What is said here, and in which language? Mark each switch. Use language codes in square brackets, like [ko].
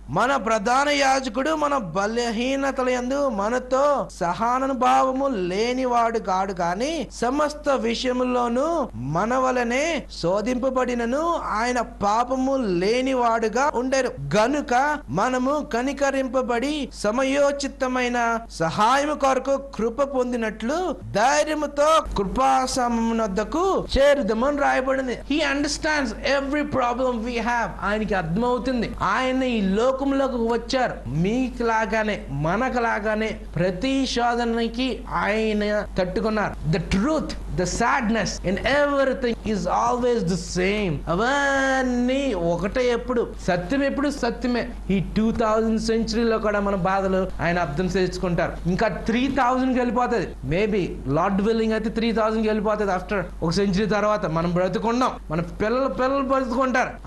[te] మన ప్రధాన యాజకుడు మన బలహీనతల యందు మనతో సహానుభావము లేనివాడు కాడు గాని సమస్త విషయముల్లోనూ మన వలనే శోధింపబడినను ఆయన పాపము లేనివాడుగా ఉండెను గనుక మనము కనికరింపబడి సమయోచితమైన సహాయము కొరకు కృప పొందినట్లు ధైర్యముతో కృపాసమునొద్దకు చేరుదమని రాయబడింది. [en] He understands every problem we have. [te] ఆయనకి అర్థమవుతుంది. ఆయన ఈ లోకంలోకి వచ్చారు మీకు లాగానే మనకు లాగానే ప్రతి శోధనకి ఆయన తట్టుకున్నారు. [en] The truth, the sadness in everything is always the same. [te] అవన్నీ ఒకటే, ఎప్పుడు సత్యం, ఎప్పుడు సత్యమే. ఈ 2000 సెంచరీలో కూడా మన బాధలు ఆయన అర్థం చేసుకుంటారు. ఇంకా 3000కి వెళ్ళిపోతుంది, [en] maybe lord willing [te] అయితే 3000కి వెళ్ళిపోతుంది. ఆఫ్టర్ ఒక సెంచరీ తర్వాత మనం బ్రతుకున్నాం, మన పిల్లలు బ్రతుకుంటారు.